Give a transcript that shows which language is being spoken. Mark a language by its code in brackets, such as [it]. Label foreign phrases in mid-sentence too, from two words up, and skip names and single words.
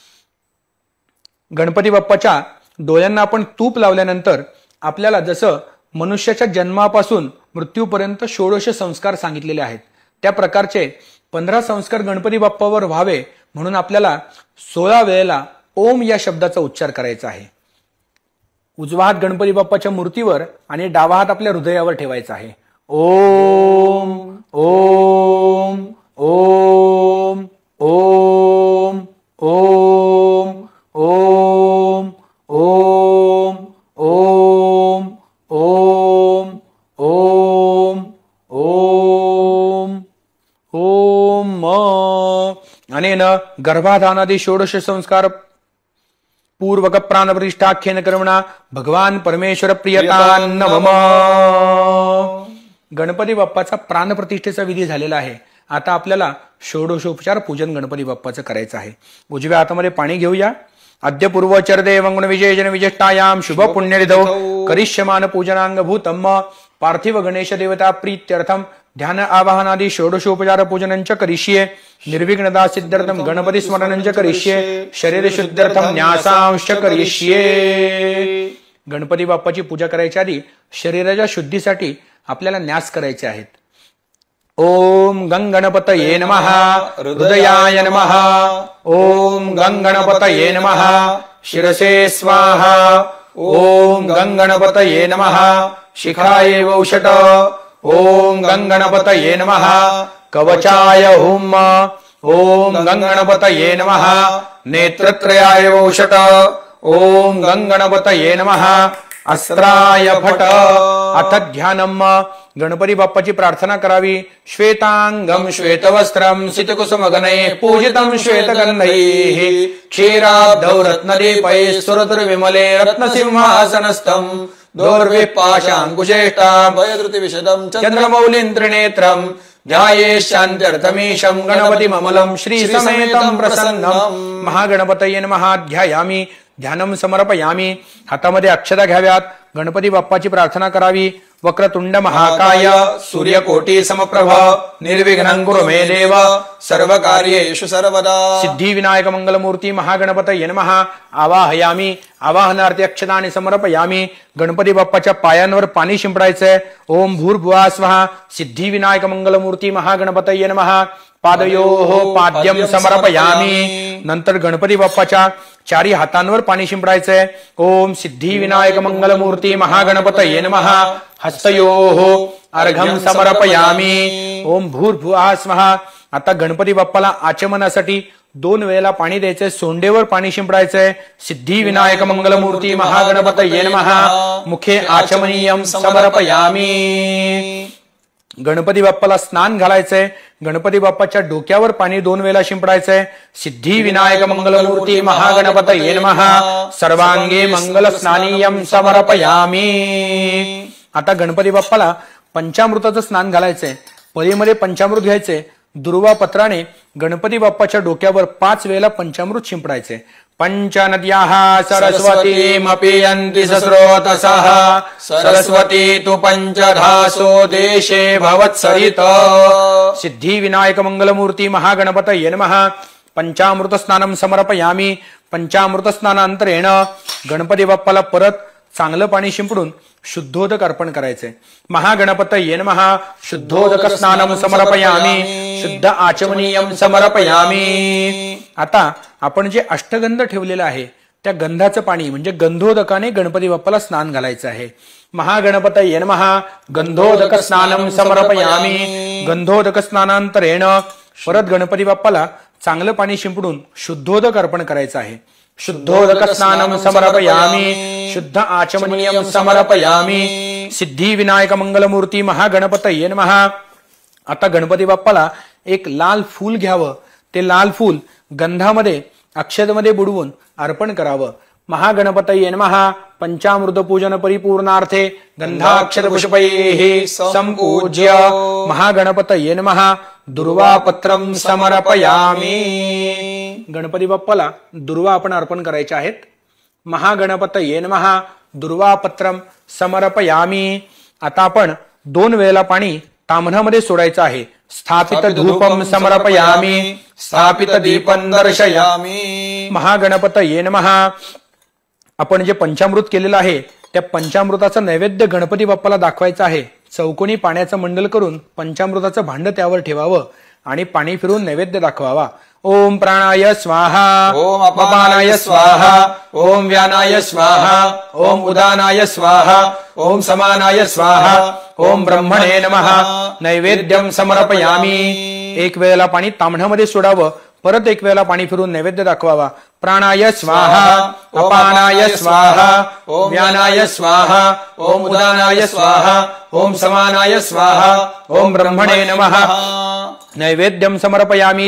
[mr] गणपती बाप्पाच्या डोळ्यांना आपण तूप लावल्यानंतर आपल्याला जसं मनुष्याच्या जन्मापासून मृत्यूपर्यंत 16 संस्कार सांगितलेले आहेत त्या प्रकारचे 15 संस्कार गणपती बाप्पावर व्हावे म्हणून आपल्याला 16 वेळेला ओम या शब्दाचा उच्चार करायचा आहे. उजवा हात गणपती बाप्पाच्या मूर्तीवर आणि डावा हात आपल्या हृदयावर ठेवायचा आहे. [sa] ओम ओम ओम ओम ओम ओम ओम ओम ओम ओम ओम ओम. अनेन गर्भाधानादि 16 संस्कार पूर्वक प्राणप्रतिष्ठाख्येन कर्मणा भगवान परमेश्वर प्रियतान्न मम. [mr] गणपती बाप्पाचा प्राणप्रतिष्ठेचा विधी झालेला आहे. आता आपल्याला षोडशोपचार पूजन गणपती बाप्पाचं करायचं आहे. उजव्या हातामध्ये पाणी घेऊया. [sa] अद्य पूर्वोच्चरदेवं गुणविशेषेण विशिष्टायां शुभ पुण्यनिधौ करिष्यमान पूजनांगभूतम् पार्थिव गणेश देवता प्रीत्यर्थम ध्यान आवाहनादि षोडशोपचार पूजनंच करिष्ये. निर्विघ्नता सिद्ध्यर्थम गणपती स्मरणंच करिष्ये. शरीर शुद्ध्यर्थम न्यासांश करिष्ये. [mr] गणपती बाप्पाची पूजा करायच्या आधी शरीराच्या शुद्धीसाठी आपल्याला न्यास करायचे आहेत. [sa] ओम गंगणपतये नमः हृदयाय नमः. ओम गंगणपतये नमः शिरसे स्वाहा. ओम गंगणपतये नमः शिखाय वौषट. ओम गंगणपतये नमः कवचाय हुम. ओम गंगणपतये नमः नेत्रत्रयाय वौषट. ओम गंगणपतये नमः अस्त्राय फट. अथ ध्यानम. [mr] गणपती बाप्पाची प्रार्थना करावी. [sa] श्वेतांगम श्वेतवस्त्रम सितकुसुमगणैः पूजितं श्वेतगन्धैः क्षीराब्धौ रत्नदीपैः सुरतुर्विमले रत्नसिंहासनस्थं दोर्भिः पाशाङ्कुशेष्टां भयधृतिविशदं चन्द्रमौलिं त्रिनेत्रं ध्याये शान्त्यर्थमीशं गणपतिममलं श्रीसमेतं प्रसन्नं. महागणपतये नमः. ध्यायामि ध्यानं समर्पयामि. [mr] हातामध्ये अक्षता घ्याव्यात. गणपती बाप्पाची प्रार्थना करावी. [sa] वक्रतुंड महाकाय सूर्यकोटी समप्रभ निर्विघ्नं कुरु मे देव सर्वकार्येषु सर्वदा सिद्धिविनायक मंगलमूर्ती महागणपतये नमः। आवाहयामी, आवाहनार्थी अक्षताने समर्पयामी। [mr] गणपती बाप्पाच्या पायांवर पाणी शिंपडायचंय। [sa] ओम भूर्भुवः स्वः। सिद्धिविनायक मंगलमूर्ती महागणपतये नमः। पादयोः पाद्यं समर्पयामी। [mr] नंतर गणपती बाप्पाच्या चारी हातांवर पाणी शिंपडायचंय। [sa] ओम सिद्धिविनायक मंगलमूर्ती महागणपतये नमः। हस्तयोः अर्घं समर्पयामी। ओम भूर्भुवः स्वः। [mr] आता गणपती बाप्पाला आचमनासाठी 2 वेळेला पाणी द्यायचंय। सोंडेवर पाणी शिंपडायचंय। [sa] सिद्धिविनायक मंगलमूर्ती महागणपतये नमः। मुखे आचमनीयं समर्पयामी। [mr] गणपती बाप्पाला स्नान घालायचंय। गणपती बाप्पाच्या डोक्यावर पाणी 2 वेळेला शिंपडायचंय। [sa] सिद्धिविनायक मंगलमूर्ती महागणपतये नमः। सर्वांगे मंगल स्नानीयं समर्पयामी। [mr] आता गणपती बाप्पाला पंचामृताचं स्नान घालायचंय। पळीमध्ये पंचामृत घ्यायचंय। दुर्वा पत्राने गणपती बाप्पाच्या डोक्यावर 5 वेळेला पंचामृत शिंपडायचे। [sa] पंचनद्याः सरस्वतीमपि यन्ति सस्रोतसः सरस्वती तु पंचधासो देशे भवत्सरित। सिद्धिविनायक मंगलमूर्ती महागणपतये नमः। पंचामृत स्नानं समर्पयामी। [mr] पंचामृत स्नानानंतरेण गणपती बाप्पाला परत चांगलं पाणी शिंपडून शुद्धोदक अर्पण करायचे। [sa] महागणपतये नमः। शुद्धोदक स्नानं समर्पयामी। शुद्ध आचमनीयं समर्पयामी। [mr] आता आपण जे अष्टगंध ठेवलेलं आहे त्या गंधाचं पाणी म्हणजे गंधोदकाने गणपती बाप्पाला स्नान घालायचं आहे। [sa] महागणपतये नमः। गंधोदक स्नानं समर्पयामी। [mr] गंधोदक स्नानानंतरेण परत गणपती बाप्पाला चांगलं पाणी शिंपडून शुद्धोदक अर्पण करायचं आहे। [sa] शुद्धोदक स्नानं समर्पयामी। शुद्ध आचमनीयं समर्पयामी। सिद्धिविनायक मंगलमूर्ती महागणपतये नमः। [mr] आता गणपती बाप्पाला एक लाल फूल घ्यावं। ते लाल फूल गंधामध्ये अक्षतेमध्ये बुडवून अर्पण करावं। [sa] महागणपतये नमः। पंचामृत पूजन परिपूर्णार्थे गंधाक्षत पुष्पैः संपूज्य महागणपतये नमः। दुर्वापत्रं समर्पयामी। [mr] गणपती बाप्पाला दुर्वा आपण अर्पण करायचे आहेत। [sa] महागणपतये नमः। दुर्वापत्रं समर्पयामी। [mr] आता आपण 2 वेळेला पाणी ताम्हणामध्ये सोडायचं आहे। [sa] स्थापित धूपं समर्पयामी। स्थापित दीपं दर्शयामी। महागणपतये नमः। [mr] आपण जे पंचामृत केलेलं आहे त्या पंचामृताचा नैवेद्य गणपती बाप्पाला दाखवायचा आहे। चौकोनी पाण्याचं मंडल करून पंचामृताचं भांड त्यावर ठेवावं आणि पाणी फिरून नैवेद्य दाखवावा। [sa] ओम प्राणाय स्वाहा। ओम अपानाय स्वाहा। ओम व्यानाय स्वाहा। ओम उदानाय स्वाहा। ओम समानाय स्वाहा। ओम ब्रह्मणे नमः। नैवेद्यं समर्पयामी। [mr] 1 वेळेला पाणी ताम्हणामध्ये सोडावं। परत 1 वेळेला पाणी फिरून नैवेद्य दाखवावा। [sa] प्राणाय स्वाहा। अपानाय स्वाहा। ओम व्यानाय स्वाहा। ओम उदानाय स्वाहा। ओम समानाय स्वाहा। ओम ब्रह्मणे नमः। नैवेद्यं समर्पयामी।